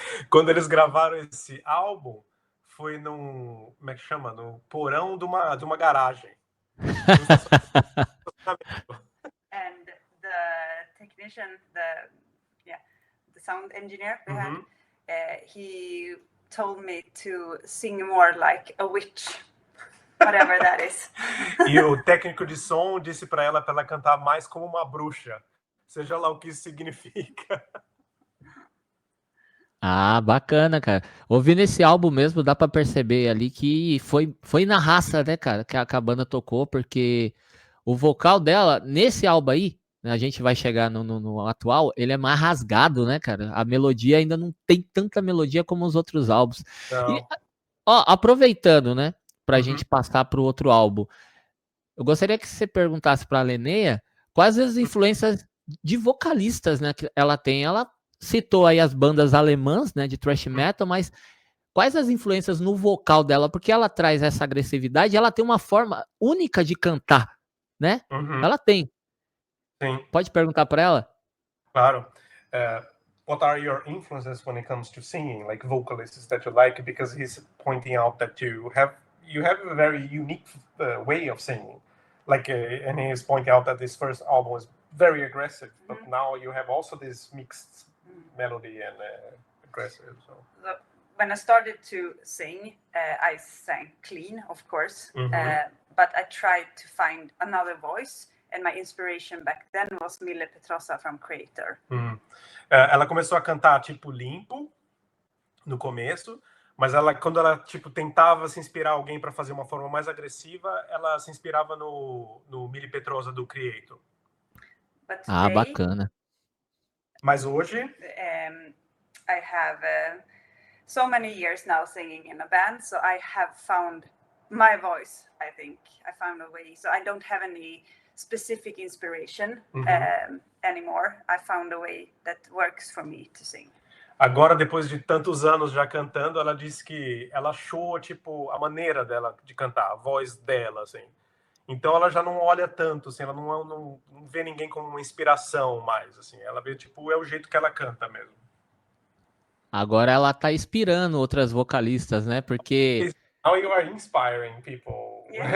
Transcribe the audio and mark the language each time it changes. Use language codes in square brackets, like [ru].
[pt] Quando eles gravaram esse álbum, foi num, como é que chama? No porão de uma garagem. [en] And the technician, the sound engineer we had, he told me to sing more like a witch. Whatever that is. [pt] E o técnico de som disse para ela cantar mais como uma bruxa, seja lá o que isso significa. Ah, bacana, cara. Ouvindo esse álbum mesmo, dá pra perceber ali que foi na raça, né, cara, que a banda tocou, porque o vocal dela, nesse álbum aí, né, a gente vai chegar no atual, ele é mais rasgado, né, cara? A melodia ainda não tem tanta melodia como os outros álbuns. Não. E, ó, aproveitando, né, pra gente passar pro outro álbum, eu gostaria que você perguntasse pra Linnea quais as influências de vocalistas, né, que ela tem. Ela citou aí as bandas alemãs, né, de thrash metal, mas quais as influências no vocal dela? Porque ela traz essa agressividade, ela tem uma forma única de cantar, né? Ela tem. Sim. Pode perguntar para ela? Claro. [en] What are your influences when it comes to singing, like vocalists that you like? Because he's pointing out that you have a very unique way of singing. Like, and he's pointing out that this first album was very aggressive, but now you have also this mixed melody and aggressive. So when I started to sing, I sang clean, of course, but I tried to find another voice, and my inspiration back then was Mille Petrosa from Creator. [pt] Ela começou a cantar tipo limpo no começo, mas quando ela tipo tentava se inspirar alguém para fazer uma forma mais agressiva, ela se inspirava no Mille Petrosa do Creator. [en] But today, [pt] bacana. Mas hoje, [en] I have so many years now singing in a band, so I have found my voice. I think I found a way, so I don't have any specific inspiration anymore. I found a way that works for me to sing. [pt] Agora, depois de tantos anos já cantando, ela disse que ela achou, tipo, a maneira dela de cantar, a voz dela, assim. Então, ela já não olha tanto, assim, ela não vê ninguém como uma inspiração mais, assim. Ela vê, tipo, é o jeito que ela canta mesmo. Agora ela tá inspirando outras vocalistas, né? Porque... [en] Now you are inspiring people.